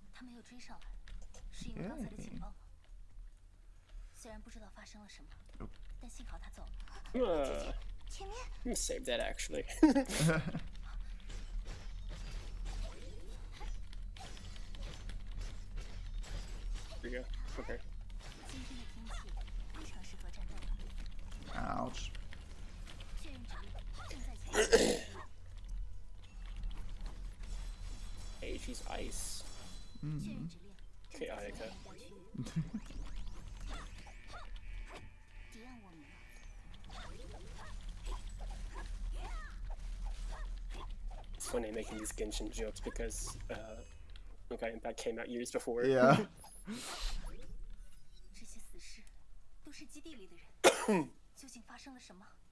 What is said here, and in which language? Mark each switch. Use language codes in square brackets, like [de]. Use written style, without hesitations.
[zh] 他没有追上来，是因为刚才的警报吗？虽然不知道发生了什么，但幸好他走了。 [en] I'm gonna save that actually. Here you go. Okay. [zh] 今天的天气非常适合战斗了。 [en] Ouch. [zh] 确认指令正在前进。 [en] Hey, she's ice. [zh] 确认指令正在 [en] Chaotica. [zh] 前进区域。敌暗我明。 [en] It's funny making these Genshin jokes because Honkai Impact came out years before. Yeah. [zh] 这些死士都是基地里的人，究竟发生了什么？